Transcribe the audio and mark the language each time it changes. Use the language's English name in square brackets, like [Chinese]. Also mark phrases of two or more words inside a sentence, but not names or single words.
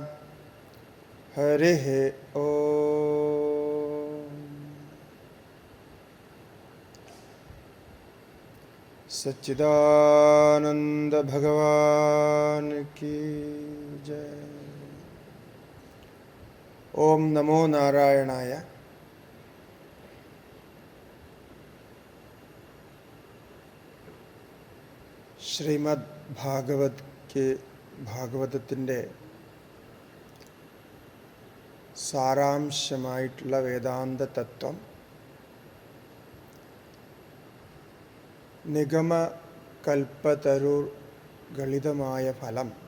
[Sanskrit] हरिः ओम्। [Hindi] सच्चिदानंद भगवान की जय। [Sanskrit] ओम नमो नारायणाय। [Malayalam] ശ്രീമദ് ഭാഗവതത്തിൻ്റെ സാരാംശമായിട്ടുള്ള വേദാന്ത തത്വം നിഗമ കൽപ്പതരുർ ഗളിതമായ ഫലം,